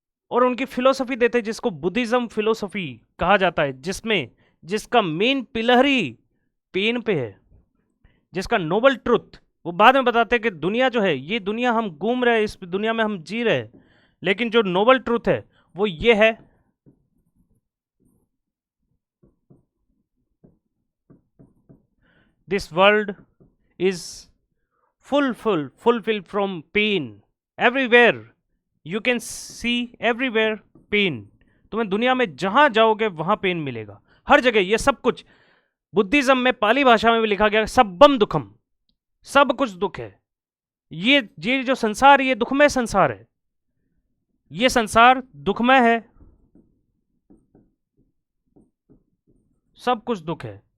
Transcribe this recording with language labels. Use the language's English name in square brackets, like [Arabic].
[Hindi] और उनकी फिलोसफी देते हैं जिसको बुद्धिज्म फिलोसफी कहा जाता है, जिसका मेन पिलर ही पेन पे है, जिसका नोबल ट्रुथ वो बाद में बताते हैं कि दुनिया जो है, ये दुनिया हम घूम रहे हैं, इस दुनिया में हम जी रहे हैं, लेकिन जो नोबल ट्रुथ है वो ये है [English] This world is fulfilled from pain. Everywhere you can see, everywhere pain. [Hindi] तुम्हें दुनिया में जहां जाओगे वहां पेन मिलेगा, हर जगह. ये सब कुछ बुद्धिज्म में पाली भाषा में भी लिखा गया, [Pali] सब्बम दुखम, [Hindi] सब कुछ दुख है. ये जो संसार, ये दुखमय संसार है. ये संसार दुखमय है, सब कुछ दुख है.